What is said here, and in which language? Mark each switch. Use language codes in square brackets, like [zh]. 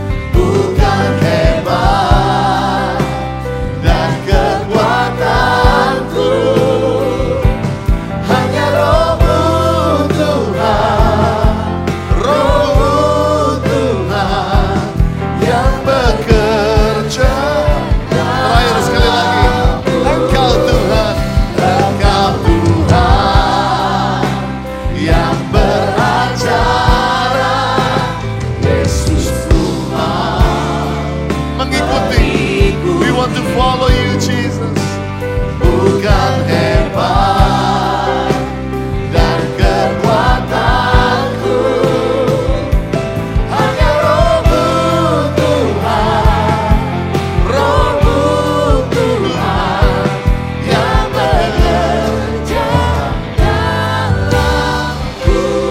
[id] Bukan hebat dan kekuatanku, hanya Roh-Mu Tuhan, Roh-Mu Tuhan yang bekerja. Terakhir sekali lagi, Engkau Tuhan, Engkau Tuhan yang beracara. Yesus ku mau mengikuti. [en] We want to follow you, Jesus. [id] Bukan hebat dan kekuatanku, hanya Roh-Mu Tuhan, Roh-Mu Tuhan yang bekerja dalamku.